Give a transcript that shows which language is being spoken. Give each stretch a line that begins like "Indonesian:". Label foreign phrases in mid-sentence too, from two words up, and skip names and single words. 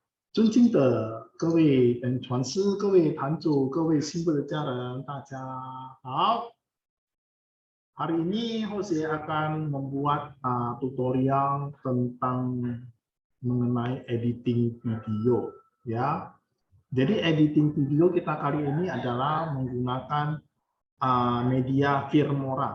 Chinese: 尊敬的各位本传师、各位坛主、各位新贵的家人，大家好。
Indonesian: Hari ini Jose akan membuat tutorial tentang mengenai editing video, ya. Jadi editing video kita kali ini adalah menggunakan media Filmora.